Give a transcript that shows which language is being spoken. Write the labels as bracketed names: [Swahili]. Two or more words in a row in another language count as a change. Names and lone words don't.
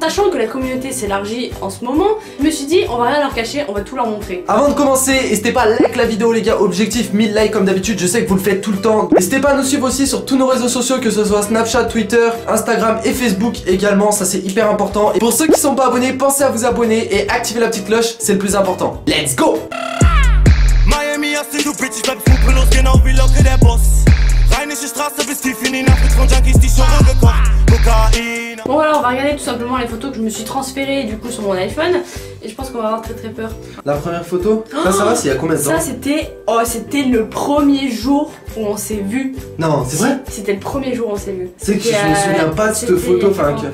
[French] Sachant que la communauté s'élargit en ce moment, je me suis dit, on va rien leur cacher, on va tout leur montrer. Avant de commencer, n'hésitez pas à like la vidéo les gars, objectif 1000 likes comme d'habitude, je sais que vous le faites tout le temps. N'hésitez pas à nous suivre aussi sur tous nos réseaux sociaux, que ce soit Snapchat, Twitter, Instagram et Facebook également, ça c'est hyper important. Et pour ceux qui sont pas abonnés, pensez à vous abonner et activer la petite cloche, c'est le plus important. [English] Let's go! [German] Miami hast du Bitches, bleib skrupellos, genau wie Locke der Boss. Rheinische Straße bis tief in die Nacht mit von Junkies, die Schore gekocht. Kokain. [French] Bon voilà, on va regarder tout simplement les photos que je me suis transférées du coup sur mon iPhone. Et je pense qu'on va avoir très peur. La première photo, ça va, c'est il y a combien de temps? Ça c'était, c'était le premier jour où on s'est vu. Non, c'est vrai? C'était le premier jour où on s'est vu. C'est que je me souviens pas de cette photo, enfin que...